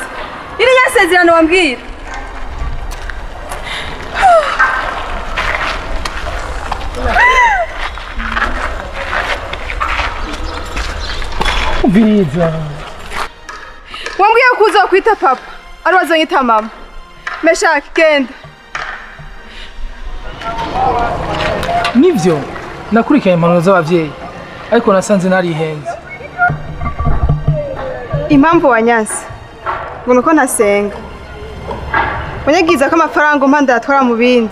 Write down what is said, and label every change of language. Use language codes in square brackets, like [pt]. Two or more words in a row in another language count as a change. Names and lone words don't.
[rn] Iri yasezerano wambwira. Biza. Wambwiye kuza kwita papa. Ari wazonyita mama. Meshake genda. Nivyo nakurikanye impanuro z'abavyeyi ariko nasanze narihenze. Impamvu wanyanse ngo nuko ntasenga. Wanyagiza ko amafaranga umpanda yatwara mu bindi.